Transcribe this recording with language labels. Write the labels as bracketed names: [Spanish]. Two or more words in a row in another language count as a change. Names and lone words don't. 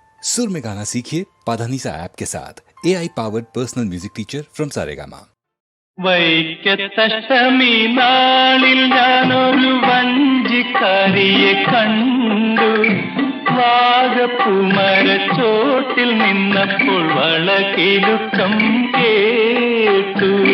[Hindi] सुर में गाना सीखिए पाधानीसा ऐप के साथ [English] AI powered personal music teacher from [Hindi] सारेगामा। [Malayalam] വൈക്കത്തഷ്ടമി നാളിൽ ഞാനൊരു വഞ്ചിക്കാരിയെ കണ്ടു. വാഗപ്പൂമരച്ചോട്ടിൽ നിന്നപ്പോൾ വളകിലുക്കം കേട്ടു.